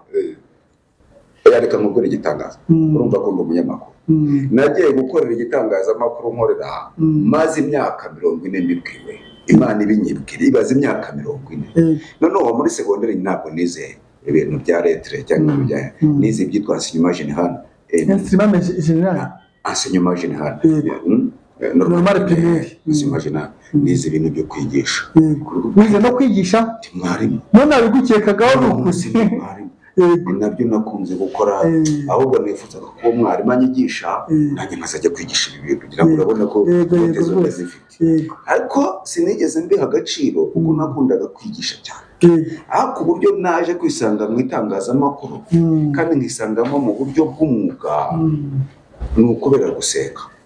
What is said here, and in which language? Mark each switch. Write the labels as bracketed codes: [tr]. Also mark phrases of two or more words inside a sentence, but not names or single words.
[rw] yareka mukora igitangaza urumva ko umunyamakuru nagiye gukorera igitangazamakuru nkorera maze imyaka 40 mbibwiwe Imana ibinyibwira ibaza imyaka 40 noneho muri segonderi ntabwo nize ibintu bya lettre cyangwa bya nize byitwa [fr] enseignement général enseignement général normal primaire enseignement général [rw] nize ibintu byo kwigisha wize no kwigisha mwarimu none abigukekagaho n'ukusi nabyo nakunze gukora ahubwo nifuza ko mwarimu anyigisha nanjye nkazajya kwigisha ibi bintu kugira ngo urabona ko ntezo ndazifite ariko sinigeze mbiha agaciro kuko nakundaga kwigisha cyane ku buryo naje kwisanga mu itangazamakuru kandi nkisangamo mu buryo bw'umwuga ni ukubera gusenga